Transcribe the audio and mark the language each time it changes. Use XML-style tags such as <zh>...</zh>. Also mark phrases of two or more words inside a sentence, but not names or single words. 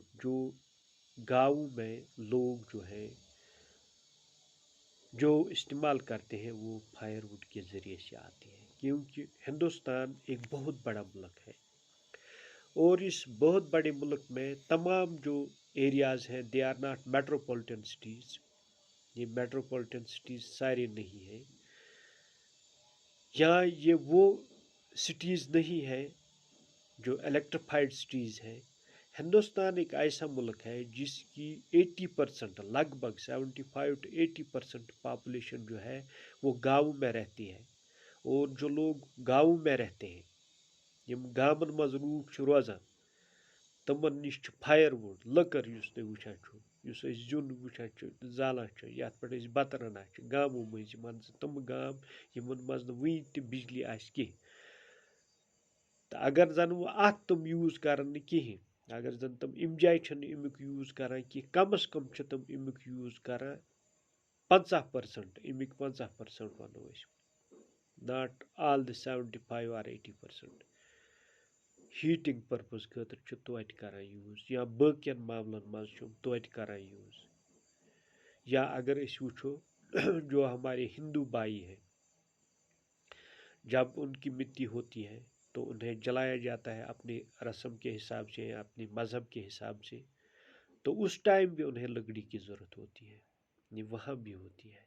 <ur>جو گاؤں میں لوگ جو ہے جو استعمال کرتے ہیں وہ فائر ووڈ کے ذریعے سے آتے ہیں، کیونکہ ہندوستان ایک بہت بڑا ملک ہے، اور اس بہت بڑے ملک میں تمام جو ایریاز ہیں</ur> <en>they are not metropolitan cities,</en> <ur>یہ</ur> <en>metropolitan cities</en> <ur>سارے نہیں ہیں، یا یہ وہ سٹیز نہیں ہے جو</ur> <en>electrified cities</en> <ur>ہے۔ ہندوستان ایک ایسا ملک ہے جس کی 80%، لگ بھگ 75 to 80% پاپولیشن جو ہے وہ گاؤں میں رہتی ہے، اور جو لوگ گاؤں میں رہتے ہیں،</ur> <ks>یم گامن مز لوگ چھ روزان، تمن نش</ks> <en>fire wood</en> <ks>لکر یس تھی وچان چھو، یس زیون وچان چھ زالان چھ، یت پہ بتہ رنان چھ گامو مز، مان ژٕ تم گام یمن مز نہ ونہ تہ بجلی آسہ کہین، تو اگر زن وہ ات تم یوز کرن کہین، اگر زن تم ام جائیں چھن امیک یوز کران کی، کم از کم چھ تم امیک یوز کران 50%، امیک 50% ونو اس،</ks> <en>not all the 75 or 80%. heating purpose</en> <ks>خاطر چھ توتہ کران یوز، یا باقین معاملن مز چھ توتہ کران یوز، یا اگر اس وچھو</ks> <ur>جو ہمارے ہندو بھائی ہیں، جب ان کی مٹی ہوتی ہے تو انہیں جلایا جاتا ہے اپنے رسم کے حساب سے یا اپنے مذہب کے حساب سے، تو اس ٹائم بھی انہیں لکڑی کی ضرورت ہوتی ہے، یہ وہاں بھی ہوتی ہے۔</ur>